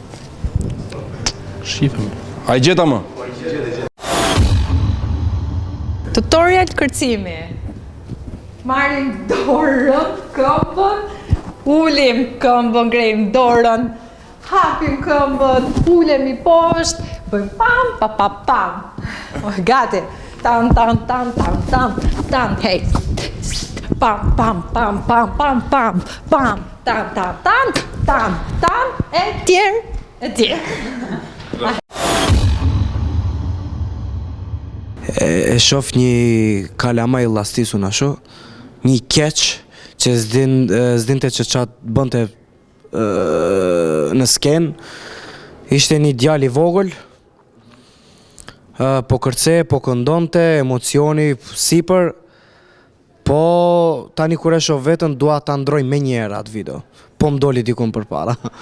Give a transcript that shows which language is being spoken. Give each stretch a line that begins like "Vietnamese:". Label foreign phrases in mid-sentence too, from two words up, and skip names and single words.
Albanian: Shifëm. A i gjeta më? Tutorial kërcimi. Marrim dorën, këmbën, ulim këmbën, ngrejmë dorën, hapim këmbën, ulemi poshtë, bëjmë pam, pam, pam, pam. Gati. Tam, tam, tam, tam, tam, tam, hej. Pam, pam, pam, pam, pam, pam, pam, tam, tam, tam, tam, tam, e tjerë. E shof një kalamaj lastisu në sho, një keq që zdinte që qatë bënte në sken, ishte një djali vogël, po kërce, po këndonte, emocioni, sipër, po tani kur e shoh vetën, dua ta ndroj me njëra atë video, po më doli dikun për para.